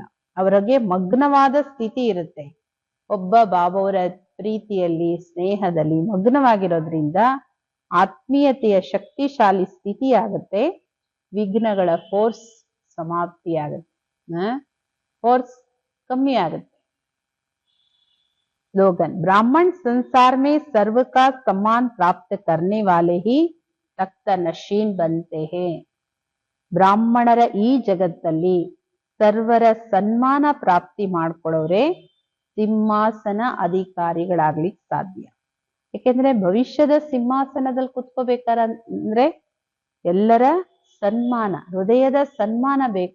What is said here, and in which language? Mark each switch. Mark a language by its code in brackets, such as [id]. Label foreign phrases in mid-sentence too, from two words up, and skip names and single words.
[kn] ಅವರಿಗೆ ಮಗ್ನವಾದ ಸ್ಥಿತಿ ಇರುತ್ತೆ. ಒಬ್ಬ ಬಾಬಾವರ ಪ್ರೀತಿಯಲ್ಲಿ ಸ್ನೇಹದಲ್ಲಿ ಮಗ್ನವಾಗಿರೋದ್ರಿಂದ ಆತ್ಮೀಯತೆಯ ಶಕ್ತಿಶಾಲಿ ಸ್ಥಿತಿ ಆಗುತ್ತೆ. ವಿಘ್ನಗಳ ಫೋರ್ಸ್ ಸಮಾಪ್ತಿ ಆಗುತ್ತೆ, ಫೋರ್ಸ್ ಕಮ್ಮಿ ಆಗುತ್ತೆ. [hi] स्लोगन ब्राह्मण संसार में सर्व का सम्मान प्राप्त करने वाले ही तख्त नशीन बनते हैं. [kn] ಬ್ರಾಹ್ಮಣರ ಈ ಜಗತ್ತಲ್ಲಿ ಸರ್ವರ ಸನ್ಮಾನ ಪ್ರಾಪ್ತಿ ಮಾಡ್ಕೊಳ್ಳೋರೆ ಸಿಂಹಾಸನ ಅಧಿಕಾರಿಗಳಾಗ್ಲಿಕ್ಕೆ ಸಾಧ್ಯ. ಯಾಕೆಂದ್ರೆ ಭವಿಷ್ಯದ ಸಿಂಹಾಸನದಲ್ಲಿ ಕುತ್ಕೋಬೇಕಂದ್ರೆ ಎಲ್ಲರ ಸನ್ಮಾನ, ಹೃದಯದ ಸನ್ಮಾನ ಬೇಕು.